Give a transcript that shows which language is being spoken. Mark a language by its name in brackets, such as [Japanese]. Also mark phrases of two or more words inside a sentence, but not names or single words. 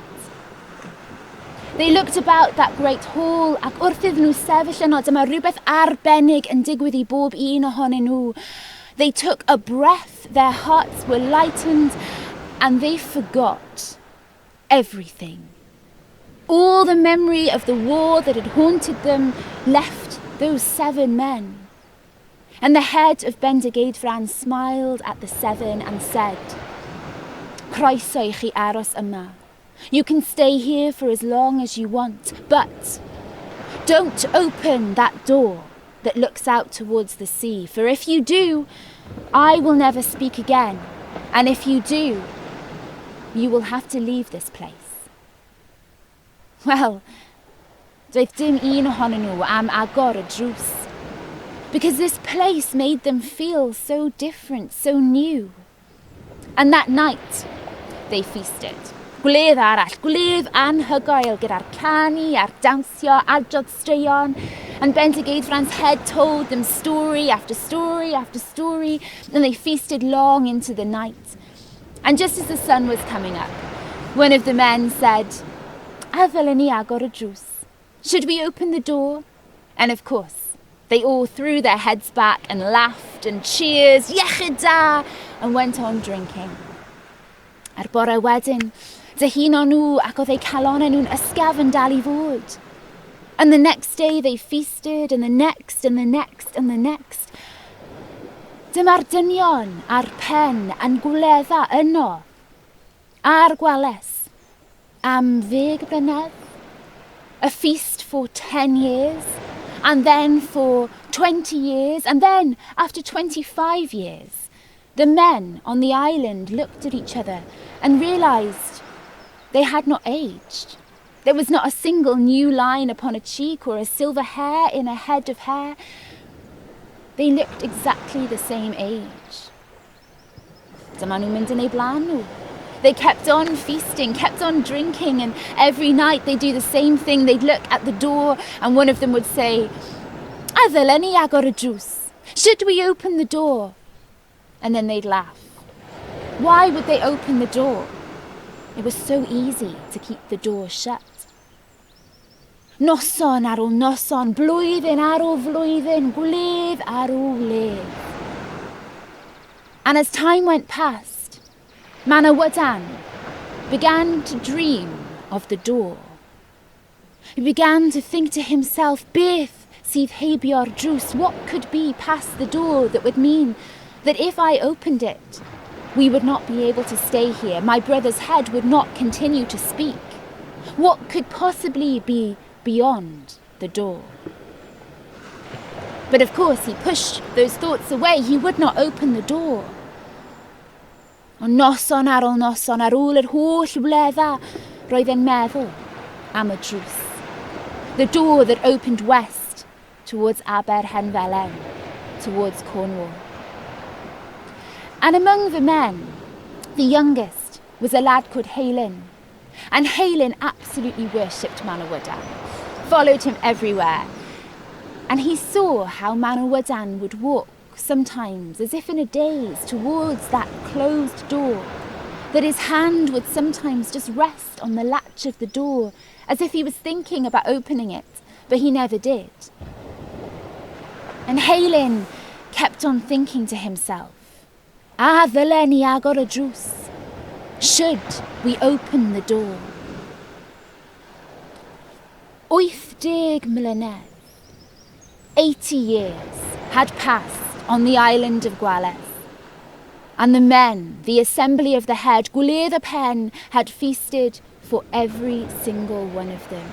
[English] They looked about that great hall, [Welsh] ac wrth iddyn nhw sefyll yno, dyma rhywbeth arbennig yn digwydd I bob un ohonyn nhw. [English] They took a breath, their hearts were lightened, and they forgot everything. All the memory of the war that had haunted them left those 7 men. And the head of Bendigeidfran smiled at the 7 and said, [Welsh] Croeso I chi aros yma. [English] You can stay here for as long as you want, but don't open that door that looks out towards the sea, for if you do, I will never speak again, and if you do, you will have to leave this place. Well, [Welsh] doedd dim un ohonyn nhw am agor y drws, [English] because this place made them feel so different, so new. And that night, they feasted. [Welsh] Gwledd arall, gwledd anhygoel gyda'r canu a'r dawnsio, adrodd straeon, [English] and Bendigeidfran's head told them story after story after story, and they feasted long into the night. And just as the sun was coming up, one of the men said, [Welsh] A ddylen ni agor y drws. [English] Should we open the door? And of course, they all threw their heads back and laughed and cheers, [Welsh] iechyd da, [English] and went on drinking. [Welsh] Ar bore wedyn, dyhuno nhw ac oedd eu calonau nhw'n ysgafn dal I fod. [English] And the next day they feasted, and the next, and the next, and the next. [Welsh] Dyma'r dynion a'r pen yn gwledda yno, a'r gwales, am 10 blynedd, [English] a feast for 10 years, and then for 20 years, and then after 25 years, the men on the island looked at each other and realised they had not aged. There was not a single new line upon a cheek or a silver hair in a head of hair. They looked exactly the same age. [Welsh] Dyma nhw'n mynd yn eu blaen nhw. [English] They kept on feasting, kept on drinking, and every night they'd do the same thing. They'd look at the door and one of them would say, [Welsh] A ddylen ni agor y drws? [English] Should we open the door? And then they'd laugh. Why would they open the door? It was so easy to keep the door shut. [Welsh] Noson ar ôl noson, blwyddyn ar ôl flwyddyn, gwledd ar ôl gwledd. [English] And as time went past, Manawydan began to dream of the door. He began to think to himself, [Welsh] beth sydd heibio'r drws? [English] What could be past the door that would mean that if I opened it, we would not be able to stay here. My brother's head would not continue to speak. What could possibly be beyond the door? But of course he pushed those thoughts away. He would not open the door. [Welsh] Ond noson ar ôl noson, ar ôl yr holl wledda, roedd e'n meddwl am y drws. [English] The door that opened west towards Aberhenfelen, towards Cornwall. And among the men, the youngest was a lad called Heilyn. And Heilyn absolutely worshipped Manawydan, followed him everywhere. And he saw how Manawydan would walk sometimes as if in a daze towards that closed door. that his hand would sometimes just rest on the latch of the door, as if he was thinking about opening it, but he never did. And Heilin kept on thinking to himself, [Welsh] ddylen ni agor y drws. [English] Should we open the door? 80 mlynedd, 80 years, had passed on the island of Gwledd. And the men, the assembly of the head, [Welsh] Gwledd y Pen, [English] had feasted for every single one of them.